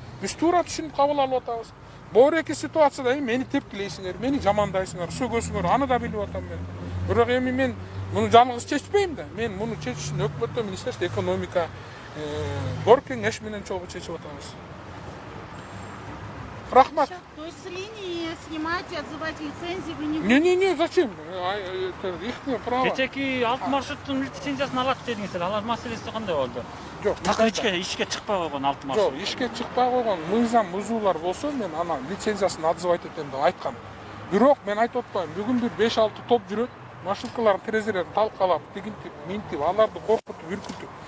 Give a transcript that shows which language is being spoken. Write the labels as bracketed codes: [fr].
[ky] Биз туура түшүнүп кабыл алып атабыз. Боор эки ситуацияда мени тепкилейсиңер, мени жамандайсыңар, сөгөсүңөр, аны да билип атам мен. Бирок эми мен муну жалгыз чечпейм да. Мен муну чечиш үчүн өкмөттө Министерство экономика бор кеңеш менен чогуу чечип атабыз. Рахмат. [ru] То есть с линии снимать и отзывать лицензии вы не будете? Не, зачем? Их право. [ky] Кечеки 6 маршруттун лицензиясын алат дедиңиздер. Алар маселеси кандай болду? Жок, Такыр ишке чыкпай койгон 6 маршрут. жок, ишке чыкпай койгон мыйзам бузуулар болсо, мен ана лицензиясын отзывать этем деп айткам. Бирок мен айтып атпайм, бүгүн бир 5-6 топ жүрөт, маршруткалардын терезелерин талкалап, тигинтип, минтип, аларды коркутуп, үркүтүп.